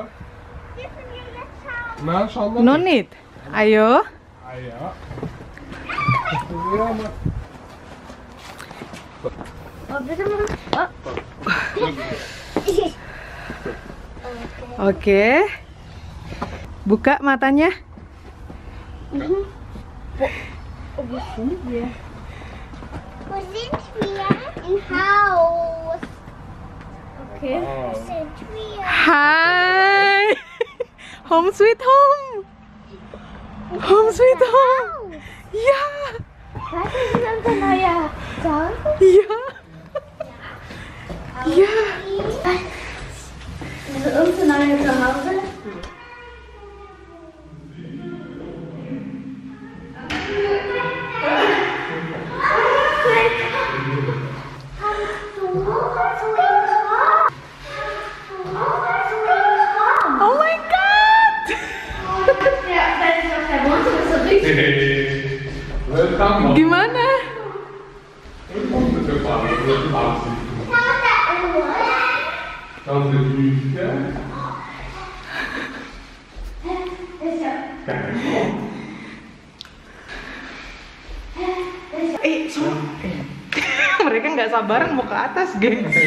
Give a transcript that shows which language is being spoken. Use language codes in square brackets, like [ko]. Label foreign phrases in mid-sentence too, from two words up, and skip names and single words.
[en] No need. Ayo. [id] Oke. Buka matanya. [de] Wo sind wir? Im Haus. Okay. Wo sind wir? [id] Hai. [en] Home sweet home. Home sweet home. [de] Ja. Das ist unser neuer Zuhause. Ja. Ja. Das ist unser neuer Zuhause. [en] Oh my god. [de] Ja, das ist auf der Wohnzimmer, ist so richtig. [en] Welcome. [id] Gimana? [de] Dan de Küche. [id] Mereka nggak sabaran mau ke atas, geng.